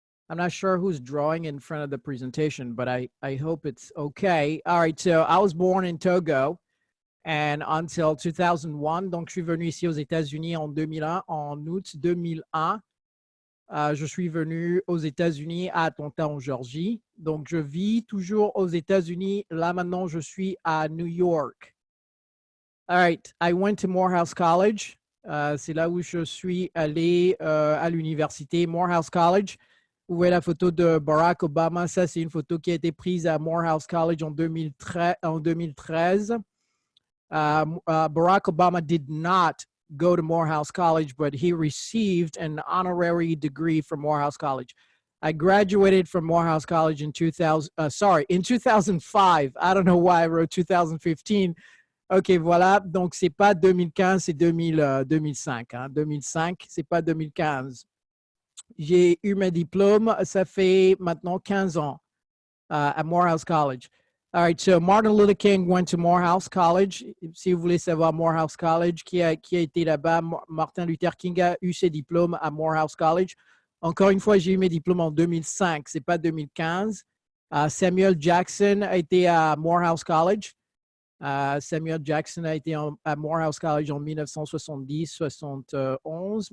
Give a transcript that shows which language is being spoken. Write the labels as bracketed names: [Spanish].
[English] I'm not sure who's drawing in front of the presentation, but I hope it's okay. All right. So I was born in Togo and until 2001. [French] Donc, je suis venu ici aux États-Unis en 2001, en août 2001. Je suis venu aux États-Unis à Atlanta, en Géorgie. Donc, je vis toujours aux États-Unis. Là, maintenant, je suis à New York. [English] All right. I went to Morehouse College. [French] C'est là où je suis allé à l'université Morehouse College. Vous voyez la photo de Barack Obama. Ça, c'est une photo qui a été prise à Morehouse College en 2013. [English] Barack Obama did not go to Morehouse College, but he received an honorary degree from Morehouse College. I graduated from Morehouse College in 2005. I don't know why I wrote 2015. OK, voilà. [French] Donc, c'est pas 2015, c'est 2005. Hein. 2005, c'est pas 2015. J'ai eu mes diplômes, ça fait maintenant 15 ans à Morehouse College. [English] All right, so Martin Luther King went to Morehouse College. [French] Si vous voulez savoir Morehouse College, qui a été là-bas, Martin Luther King a eu ses diplômes à Morehouse College. Encore une fois, j'ai eu mes diplômes en 2005, c'est pas 2015. Samuel Jackson a été à Morehouse College. Samuel Jackson a été à Morehouse College en 1970-71.